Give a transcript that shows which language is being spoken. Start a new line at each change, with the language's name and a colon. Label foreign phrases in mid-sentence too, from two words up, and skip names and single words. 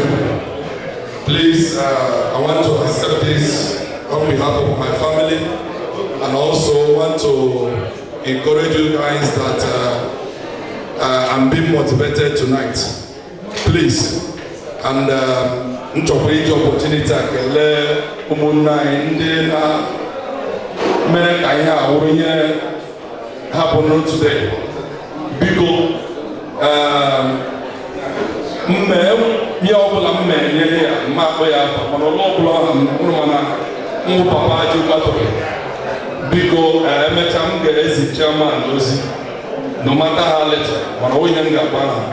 English: Please, I want to accept this on behalf of my family, and also want to encourage you guys that I'm being motivated tonight. Please, and
Igbo: nchọkwara opportunity a kelee ụmụnna anyị ndị na-mere ka ihe a wụrụ ihe hapụrụ today. Biko ihe ọbụla m na-enye ya mma akpọ ya afọ mana ụlọ ọbụla ọha mkpụrụ mana nwụ papa ji gbatọrọ. Biko emechaa m ga-ezi chairman ozi
English: no matter how little
Igbo: mana onye m ga-agba ha.